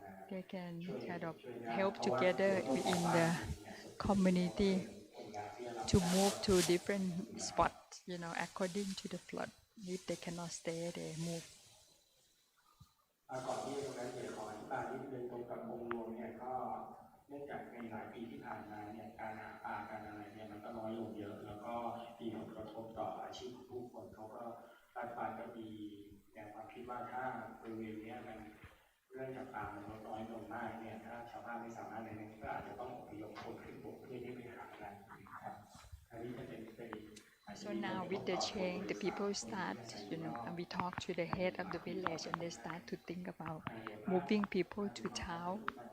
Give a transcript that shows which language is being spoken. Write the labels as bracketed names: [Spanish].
[English] They can kind of help together in the community to move to different spots, according to the flood. If they cannot stay, they move. [Thai] ก่อนที่จะเกิดขออธิบายนิดนึงตรงกับองค์รวมเนี่ยก็เนื่องจากในหลายปีที่ผ่านมาเนี่ยการหาปลาการอะไรเนี่ยมันก็น้อยลงเยอะแล้วก็มีผลกระทบต่ออาชีพของผู้คนเขาก็รัฐบาลก็มีแนวความคิดว่าถ้าบริเวณนี้มันเรื่องจับปลามันลดน้อยลงมากเนี่ยถ้าชาวบ้านไม่สามารถในนี้ก็อาจจะต้องอพยพคนขึ้นบกเพื่อที่ไปหากันครับอันนี้จะเป็น [English] So now with the change, the people start, and we talk to the head of the village and they start to think about moving people to town.